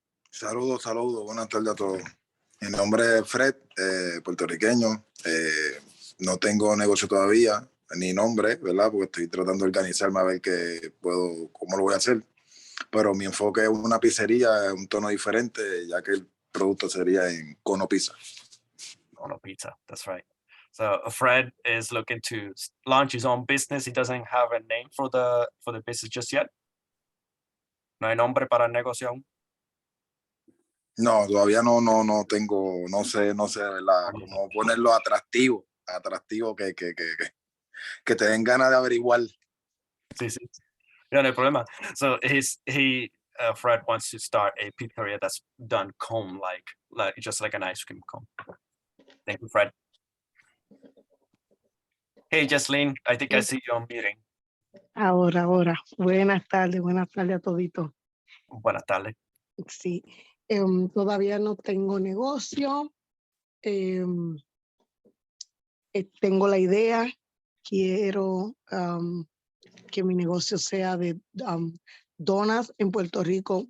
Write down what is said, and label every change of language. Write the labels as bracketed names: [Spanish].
[Spanish] Saludos, buenas tardes a todos. Mi nombre es Fred, puertorriqueño. No tengo negocio todavía, ni nombre, ¿verdad? Porque estoy tratando de organizarme a ver cómo lo voy a hacer. Pero mi enfoque es una pizzería, un tono diferente, ya que el producto sería en Cono Pizza. [English] Cono Pizza, that's right. So Fred is looking to launch his own business. He doesn't have a name for the business just yet. [Spanish] No hay nombre para el negocio aún. No, todavía no tengo, no sé, ¿verdad? Cómo ponerlo atractivo que te den ganas de averiguar. Sí. Yeah, no problema. [English] So Fred wants to start a pizzeria that's done cone like just like an ice cream cone. Thank you, Fred. Hey, Jesslyn, I think I see you on meeting. [Spanish] Ahora. Buenas tardes a toditos. Buenas tardes. Sí, todavía no tengo negocio. Tengo la idea. Quiero que mi negocio sea de donas en Puerto Rico.